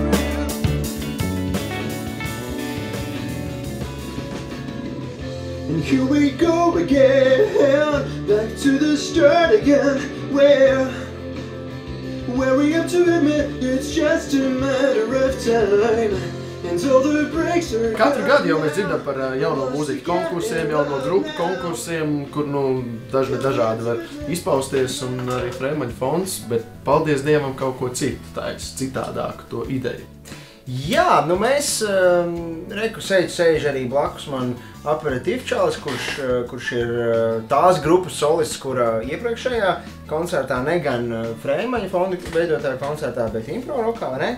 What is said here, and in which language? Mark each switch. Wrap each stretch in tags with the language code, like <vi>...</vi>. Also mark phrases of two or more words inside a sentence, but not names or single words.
<en>And here we go again, back to the start again, where we have to admit it's just a matter of time until the breaks are</en> <lv>Katru gadu jau mēs dzirdam par jauno mūziku konkursiem, jauno grupu konkursiem, kur dažādi var izpausties, un arī Freimaņa fonds, bet paldies Dievam kaut ko citu, tā ir citādāku to ideju. Jā, nu mēs, reku sēž arī blakus man aperitīvčālis, kurš ir tās grupas solists, kura iepriekšējā koncertā, ne gan Freimaņa fonda veidotajā koncertā, bet Impro Rokā, vai ne?</lv>